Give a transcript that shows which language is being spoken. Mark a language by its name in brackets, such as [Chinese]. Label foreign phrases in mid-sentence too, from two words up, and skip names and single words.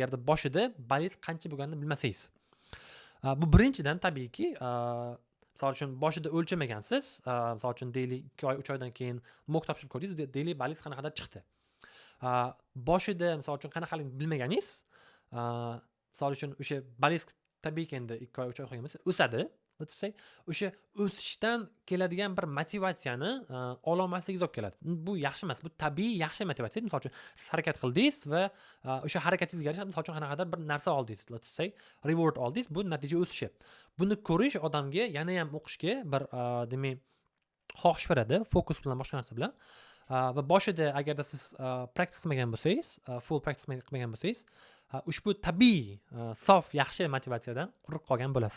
[Uzbek] Agarda boshida balingiz qancha bo'lganini bilmasangiz. Bu birinchidan tabiiyki, misol uchun boshida o'lchamagansiz, misol uchun daily 2 oy, 3 oydan keyin mock topshirib ko'rdingiz, daily balingiz qanaqadir chiqdi. Boshida misol uchun qanaqaligini bilmaganingiz, misol uchun o'sha balingiz tabiiyki endi 2 oy, 3 oy qolgan bo'lsa o'sadi. [English] Let's say [Uzbek] o'sha o'sishdan keladigan bir motivatsiyani ololmasligingiz olib keladi. Bu yaxshi emas, bu tabiiy yaxshi motivatsiya. Misol uchun siz harakat qildingiz va o'sha harakatingizga yarasha misol uchun qanaqadir bir narsa oldingiz, [English] let's say reward [Uzbek] oldingiz, bu natija o'sishi. Buni ko'rish odamga yana ham o'qishga bir demak xohish beradi, fokus bilan boshqa narsa bilan. Va boshida agarda siz practice qilmagan bo'lsangiz, [English] full practice [Uzbek] qilmagan bo'lsangiz, ushbu tabiiy sof yaxshi motivatsiyadan quruq qolgan bo'lasiz.